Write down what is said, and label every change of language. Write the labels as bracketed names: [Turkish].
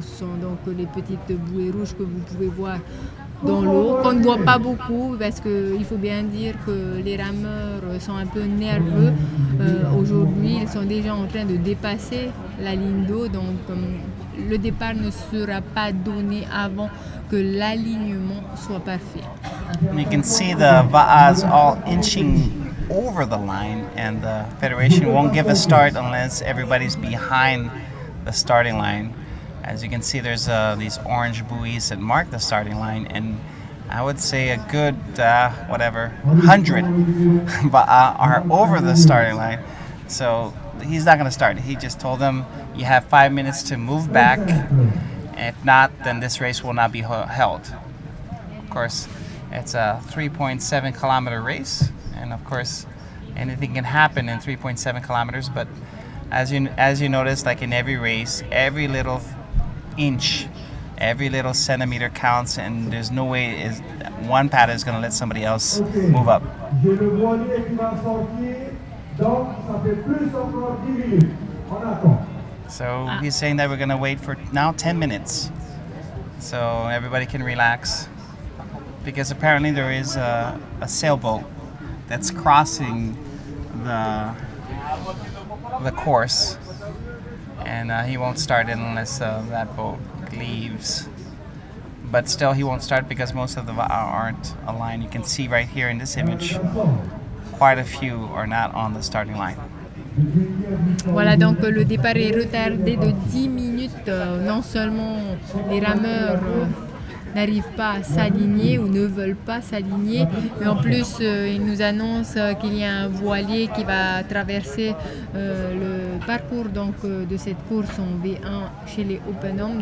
[French] Ce sont donc les petites bouées rouges que vous pouvez voir dans l'eau, qu'on ne voit pas beaucoup parce qu'il faut bien dire que les rameurs sont un peu nerveux. Aujourd'hui, ils sont déjà en train de dépasser la ligne d'eau, donc le départ ne sera pas donné avant que l'alignement soit parfait. [English] You can see the Va'as all inching over the line, and the Federation won't give a start unless everybody's behind the starting line. As you can see, there's these orange buoys that mark the starting line, and I would say a good 100 Va'a are over the starting line. So he's not going to start. He just told them you have 5 minutes to move back. If not, then this race will not be held. Of course, it's a 3.7 kilometer race, and of course, anything can happen in 3.7 kilometers. But as you notice, like in every race, every little inch, every little centimeter counts, and there's no way one paddle is going to let somebody else move up. [French] J'ai le voilier qui va sortir, donc ça fait plus encore 10 minutes. On attend. [English] So he's saying that we're going to wait for now 10 minutes, so everybody can relax, because apparently there is a sailboat that's crossing the course, and he won't start it unless that boat leaves. But still, he won't start because most of the Va'a aren't aligned. You can see right here in this image, quite a few are not on the starting line. [French] Voilà, donc le départ est retardé de 10 minutes. Non seulement les rameurs n'arrivent pas à s'aligner ou ne veulent pas s'aligner, mais en plus ils nous annoncent qu'il y a un voilier qui va traverser le parcours donc, de cette course en V1 chez les Open Hommes.